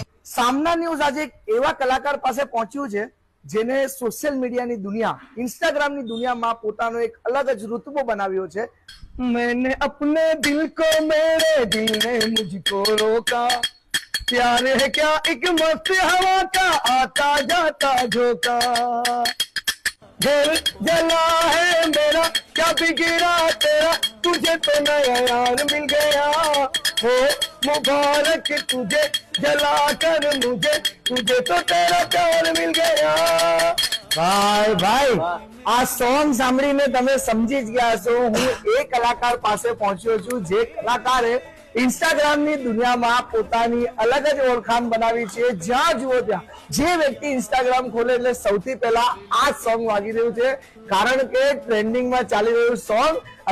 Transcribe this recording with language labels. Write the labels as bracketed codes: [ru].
[gu] સામના news આજે એક એવા કલાકાર પાસે પહોંચ્યું છે જેને સોશિયલ મીડિયાની દુનિયા, ઇન્સ્ટાગ્રામની દુનિયામાં પોતાનો એક અલગ જ રુતબો બનાવ્યો છે। [hi] मैंने अपने दिल को मेरे दिल ने मुझको रोका, प्यार है क्या एक मस्त हवा का आता जाता झोंका, दिल जला है मेरा क्या बिगड़ा तेरा, तुझे तो नया यार मिल गया, हो मुबारक तुझे जला कर मुझे, तुझे तो तेरा प्यार मिल गया। [gu] ભાઈ ભાઈ, આ સોંગ સાંભળીને તમે સમજી જ ગયા છો હું એ કલાકાર પાસે પહોંચ્યો છું જે કલાકારે ઇન્સ્ટાગ્રામની દુનિયામાં પોતાની અલગ જ ઓળખાણ બનાવી છે। જ્યાં જુઓ ત્યાં જે વ્યક્તિ ઇન્સ્ટાગ્રામ ખોલે એટલે સૌથી પહેલા આ સોંગ વાગી રહ્યું છે, કારણ કે ટ્રેન્ડિંગમાં ચાલી રહ્યું સોંગ।